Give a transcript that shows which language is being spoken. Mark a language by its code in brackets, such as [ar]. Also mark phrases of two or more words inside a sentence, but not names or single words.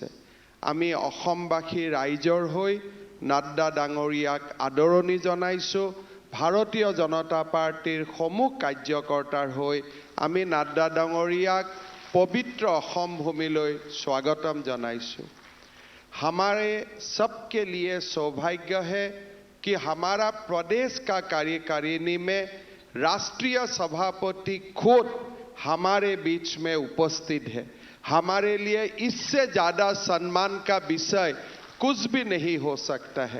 [as] আমি অসমবাসী ৰাইজৰ হৈ নাড্ডা ডাঙৰীয়াক আদৰণি জনাইছো। ভাৰতীয় জনতা পাৰ্টিৰ সমূহ কাৰ্যকৰ্তাৰ হৈ আমি নাড্ডা ডাঙৰীয়াক পবিত্ৰ অসম ভূমিলৈ স্বাগতম জনাইছো। [hi] हमारे सबके लिए सौभाग्य है कि हमारा प्रदेश का कार्यकारिणी में राष्ट्रीय सभापति खुद हमारे बीच में उपस्थित है। हमारे लिए इससे ज़्यादा सम्मान का विषय कुछ भी नहीं हो सकता है।